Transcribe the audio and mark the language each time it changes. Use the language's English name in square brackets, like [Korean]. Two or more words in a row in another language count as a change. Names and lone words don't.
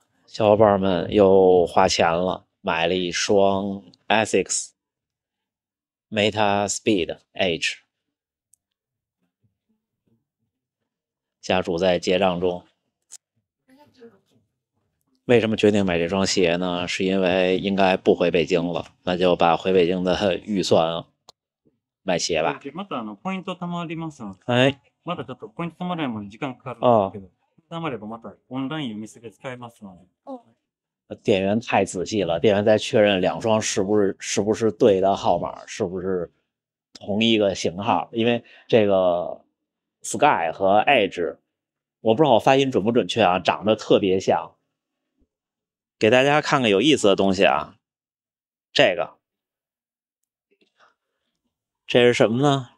[Chinese] 小伙伴们又花钱了，买了一双 Asics Meta Speed Edge， 家主在结账中。为什么决定买这双鞋呢？是因为应该不回北京了，那就把回北京的预算买鞋吧。 [Japanese] またポイント貯まりますので、 [Chinese] 哎， [Japanese] まだちょっとポイント貯まるまで時間かかるんですけど、貯まればまたオンラインお店で使えますので。 [Chinese] 店员太仔细了，店员在确认两双是不是对的号码，是不是同一个型号？因为这个 Sky 和 Edge， 我不知道我发音准不准确啊，长得特别像。给大家看个有意思的东西啊，这是什么呢？